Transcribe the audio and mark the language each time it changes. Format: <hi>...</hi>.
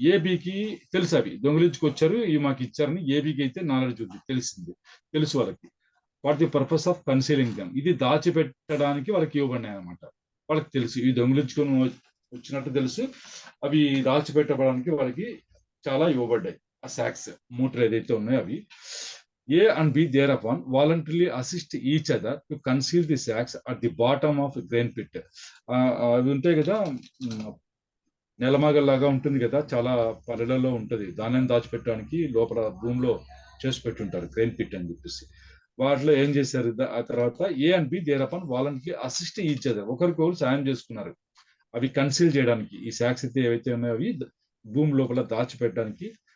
<te>ఏబికి తెలుసు అవి దొంగిలించుకొచ్చారు, ఇవి మాకు ఇచ్చారని. ఏబికి అయితే నాలెడ్జ్ ఉంది, తెలుసు వాళ్ళకి.</te> <en>for the purpose of concealing them,</en> <te>ఇది దాచిపెట్టడానికి వాళ్ళకి ఇవ్వబడినాయి అనమాట. వాళ్ళకి తెలుసు ఇవి దొంగిలించుకొని వచ్చినట్టు తెలుసు, అవి దాచిపెట్టడానికి వాళ్ళకి చాలా ఇవ్వబడ్డాయి. ఆ సాక్స్ మూటలు ఏదైతే ఉన్నాయో అవి.</te> <en>A and B thereupon voluntarily assist each other to conceal the sacks at the bottom of grain pit.</en> <te>అవి ఉంటాయి కదా, నెలమాగల్లాగా ఉంటుంది కదా, చాలా పల్లెలలో ఉంటుంది, ధాన్యం దాచిపెట్టడానికి లోపల భూమిలో చేసి పెట్టుంటారు గ్రెయిన్ పిట్ అని చెప్పేసి. వాటిలో ఏం చేశారు ఆ తర్వాత,</te> <en>A and B thereupon voluntarily assist each other,</en> <te>ఒకరికొకరు సాయం చేసుకున్నారు అవి కన్సీల్ చేయడానికి. ఈ సాక్స్ అయితే ఏవైతే ఉన్నాయో అవి భూమి లోపల దాచిపెట్టడానికి</te>